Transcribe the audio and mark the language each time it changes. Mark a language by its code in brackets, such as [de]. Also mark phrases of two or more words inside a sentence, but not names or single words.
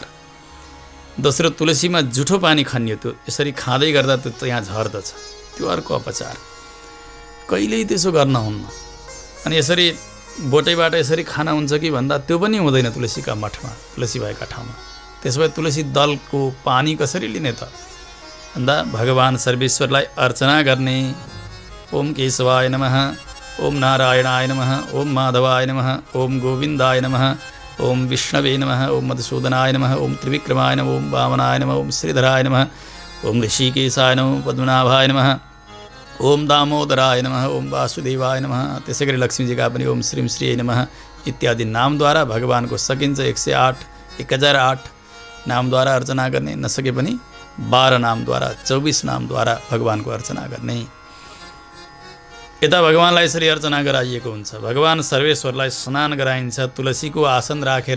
[ne] दोस्रो, तुलसीमा जुठो पानी खनियो, त्यो यसरी खाँदै गर्दा त्यो त्यहाँ झर्दछ, त्यो अर्को अपचार। कहिल्यै त्यसो गर्न हुन्न। अनि यसरी बोटैबाट यसरी खाना हुन्छ कि भन्दा त्यो पनि हुँदैन तुलसीका मठमा, तुलसी भएका ठाउँमा। त्यसो भए तुलसी दलको पानी कसरी लिने त भन्दा भगवान सर्वेश्वरलाई अर्चना गर्ने। [sa] ओम केशवाय नमः, ओम नारायणाय नमः, ओम माधवाय नमः, ओम गोविन्दाय नमः, ओम विष्णवे नमः, ओम मधुसूदनाय नमः, ओम त्रिविक्रमाय नमः, ओम वामनाय नमः, ओम श्रीधराय नमः, ओम ऋषिकेशाय नमः, पद्मनाभाय नमः, ओम दामोदराय नमः, ओम वासुदेवाय नमः। [ne] त्यसै गरी लक्ष्मीजीका पनि [sa] ओम श्रीम श्री नमः [ne] इत्यादि नामद्वारा भगवानको सकिन्छ 108 1008 नामद्वारा अर्चना गर्ने, नसके पनि 12 नामद्वारा 24 नामद्वारा भगवानको अर्चना गर्ने। यता भगवानलाई यसरी अर्चना गराइएको हुन्छ। भगवान सर्वेश्वरलाई स्नान गराइन्छ तुलसीको आसन राखेर।